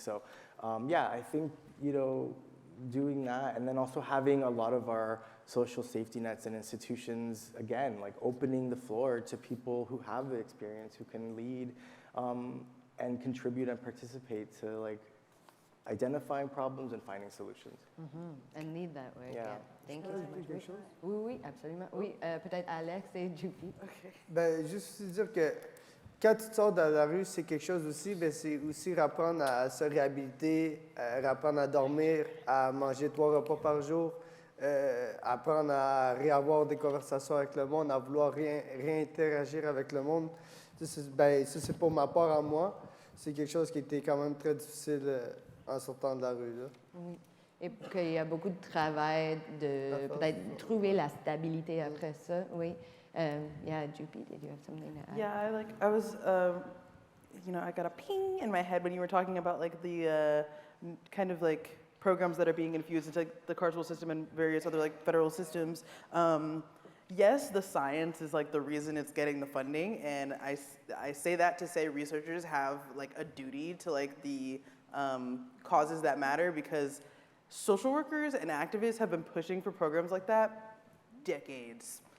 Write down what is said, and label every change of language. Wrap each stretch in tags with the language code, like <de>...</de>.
<en>So yeah, I think, doing that, and then also having a lot of our social safety nets and institutions, again, opening the floor to people who have the experience, who can lead and contribute and participate to identifying problems and finding solutions. And lead that way. Yeah. Thank you so much.</en> <fr>Oui, oui, absolument. Oui, peut-être Alex et Jupi. Ben, juste dire que quand tu te sors de la rue, c'est quelque chose aussi, ben, c'est aussi apprendre à se réhabiliter, apprendre à dormir, à manger 3 repas par jour, apprendre à réavoir des conversations avec le monde, à vouloir réinteragir avec le monde. Ça, c'est pour ma part à moi. C'est quelque chose qui était quand même très difficile en sortant de la rue. Là. Oui. Et qu'il y a beaucoup de travail de peut-être trouver la stabilité après ça. Oui.</fr> <en>Yeah, Jupi, did you have something to add? Yeah, I was, I got a ping in my head when you were talking about the kind of programs that are being infused into the carceral system and various other federal systems. Yes, the science is the reason it's getting the funding, and I say that to say researchers have a duty to the causes that matter, because social workers and activists have been pushing for programs like that decades.</en>